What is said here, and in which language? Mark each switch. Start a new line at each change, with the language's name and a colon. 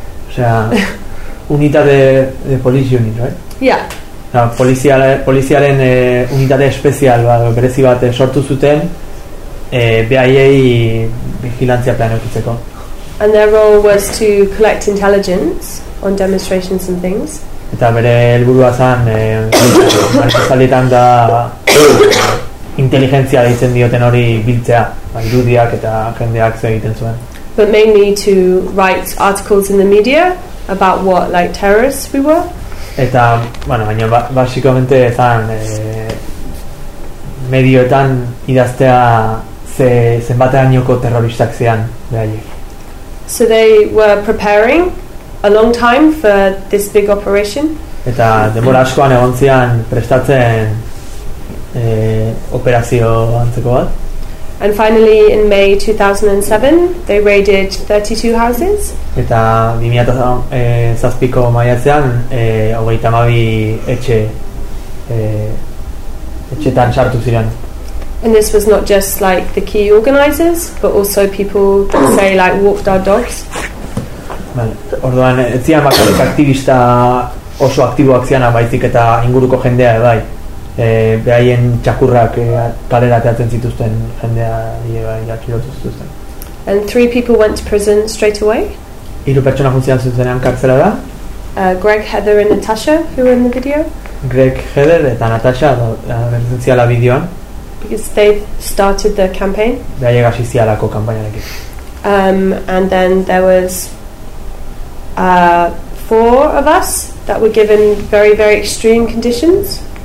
Spanish: O sea,
English: unitate de police unit, right? Yeah.
Basque: Na, poliziaren unitate espezial bat, berezi bat sortu zuten BIA-i vigilantzia plan egiteko.
English: And their role was to collect intelligence on demonstrations and things.
Basque: eta bere helburua zan manifestaldietan da inteligentzia deitzen dioten hori biltzea, ba, irudiak eta jendeak zer egiten zuen.
English: But mainly to write articles in the media about what, like, terrorists we were.
Basque: Eta, bueno, baina basikamente zan medioetan idaztea zenbaterainoko terroristak zean behaiek.
English: So they were preparing a long time for this big operation.
Basque: Eta denbora askoan egon zian prestatzen operazio antzeko bat.
English: And finally in May 2007 they raided 32 houses.
Basque: Eta 2007ko maiatzean 32 etxe etxetan sartu ziren.
English: And this was not just like the key organizers, but also people that say like walked our dogs.
Basque: Vale. Orduan etzian bakarrik aktivista oso aktiboak zianak baizik eta inguruko jendea bai. Behaien txakurrak kalera ateratzen zituzten jendea bai atxilotu zituzten.
English: And three people went to prison straight away.
Basque: Hiru pertsona funtzionatzen zuzenean kartzela da.
English: Greg, Heather and Natasha, who were in the video.
Basque: Greg, Heather eta Natasha berdintzen ziala bideoan.
English: Because they started the campaign.
Basque: Behaiek hasi zialako kampainarekin.
English: And then there was four of us that were given very, very extreme conditions.